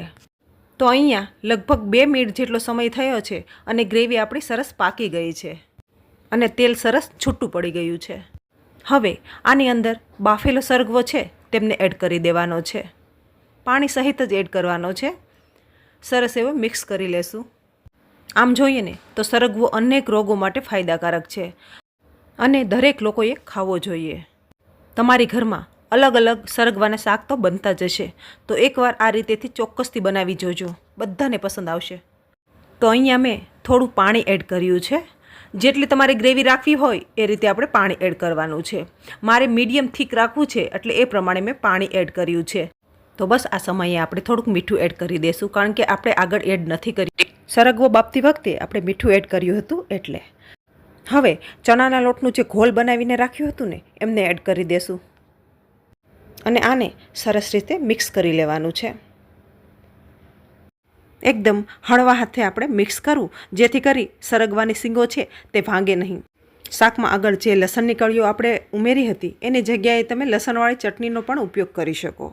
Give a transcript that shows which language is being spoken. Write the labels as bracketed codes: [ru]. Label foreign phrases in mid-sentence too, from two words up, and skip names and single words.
[gu] તો અહીંયા લગભગ 2 મિનિટ જેટલો સમય થયો છે અને ગ્રેવી આપણી સરસ પાકી ગઈ છે અને તેલ સરસ છૂટું પડી ગયું છે। હવે આની અંદર બાફેલો સરગવો છે તેમને એડ કરી દેવાનો છે। પાણી સહિત જ એડ કરવાનો છે। સરસ એવો મિક્સ કરી લેશું। આમ જોઈએ ને તો સરગવો અનેક રોગો માટે ફાયદાકારક છે અને દરેક લોકોએ ખાવો જોઈએ। તમારી ઘરમાં અલગ અલગ સરગવાના શાક તો બનતા જ હશે। તો એકવાર આ રીતેથી ચોક્કસથી બનાવી જોજો, બધાને પસંદ આવશે। તો અહીંયા મેં થોડું પાણી એડ કર્યું છે। જેટલી તમારે ગ્રેવી રાખવી હોય એ રીતે આપણે પાણી એડ કરવાનું છે। मारे [en] medium thick [gu] રાખવું છે એટલે એ પ્રમાણે મેં પાણી એડ કર્યું છે। તો બસ આ સમયે આપણે થોડુંક મીઠું એડ કરી દેશું, કારણ કે આપણે આગળ એડ નથી કરી। સરગવો બાપતી વખતે આપણે મીઠું એડ કર્યું હતું એટલે। હવે ચણાના લોટનું જે ઘોલ બનાવીને રાખ્યું હતું ને એમને એડ કરી દેશું અને આને સરસ રીતે મિક્સ કરી લેવાનું છે। એકદમ હળવા હાથે આપણે મિક્સ કરવું જેથી કરી સરગવાની સીંગો છે તે ભાંગે નહીં। શાકમાં આગળ જે લસણની કળીઓ આપણે ઉમેરી હતી એની જગ્યાએ તમે લસણવાળી ચટણીનો પણ ઉપયોગ કરી શકો।